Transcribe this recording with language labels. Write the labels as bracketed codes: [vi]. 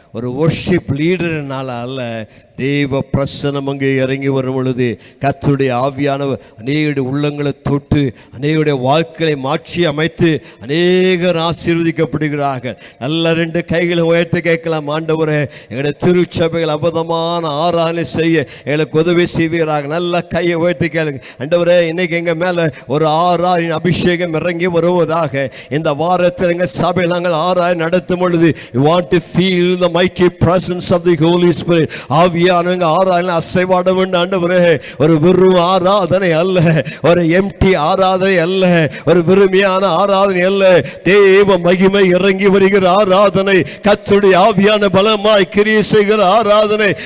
[ta] ஒரு வொர்ஷிப் லீடர்னால அல்ல, தேவ பிரசனம் அங்கே இறங்கி வரும் பொழுது கர்த்தருடைய ஆவியானவர் அநேகருடைய உள்ளங்களை தொட்டு அநேகருடைய வாழ்க்கையை மாற்றி அமைத்து அநேகர் ஆசீர்வதிக்கப்படுகிறார்கள். நல்ல ரெண்டு கைகளை உயர்த்தி கேட்கலாம், ஆண்டவரே எங்களுடைய திருச்சபைகள் அபதமான ஆராதனை செய்ய எங்களுக்கு உதவி செய்வீராக. நல்ல கையை உயர்த்தி கேளுங்க, ஆண்டவரே இன்னைக்கு எங்கள் மேலே ஒரு ஆராதனை அபிஷேகம் இறங்கி வருவதாக. இந்த வாரத்தில் எங்கள் சபையில் நாங்கள் ஆராதனை நடத்தும் பொழுது [en] you want to feel the mighty presence of the Holy Spirit. [ta] ஆவியானவங்க ஆராதனை அசைவாட வேண்டும் ஆண்டவரே. ஒரு வெறும் ஆராதனை அல்ல, ஒரு எம்டி ஆராதனை அல்ல, ஒரு வெறுமையான ஆராதனை அல்ல, தேவ மகிமை இறங்கி வருகிற ஆராதனை, கர்த்தருடைய ஆவியான பலமாய் கிரியை செய்கிற ஆராதனை.